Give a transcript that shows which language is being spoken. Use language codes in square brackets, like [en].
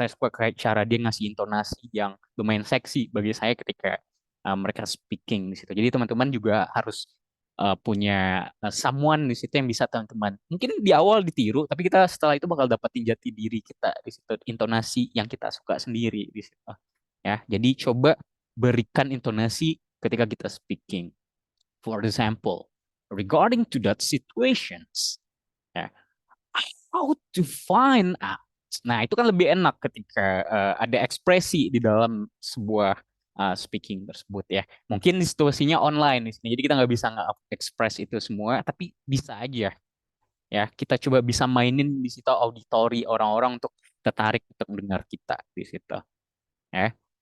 [id] Saya suka kayak cara dia ngasih intonasi yang lumayan seksi bagi saya ketika mereka speaking di situ. Jadi teman-teman juga harus punya someone di situ yang bisa teman-teman. Mungkin di awal ditiru, tapi kita setelah itu bakal dapetin jati diri kita di situ, intonasi yang kita suka sendiri di situ. Ya, jadi coba berikan intonasi ketika kita speaking. [en] For example, regarding to that situations, ya, how to find out. [id] Nah, itu kan lebih enak ketika ada ekspresi di dalam sebuah speaking tersebut ya. Mungkin di situasinya online di sini, jadi kita nggak bisa nge-express itu semua, tapi bisa aja ya. Kita coba bisa mainin di situ auditori orang-orang untuk tertarik untuk mendengar kita di situ ya.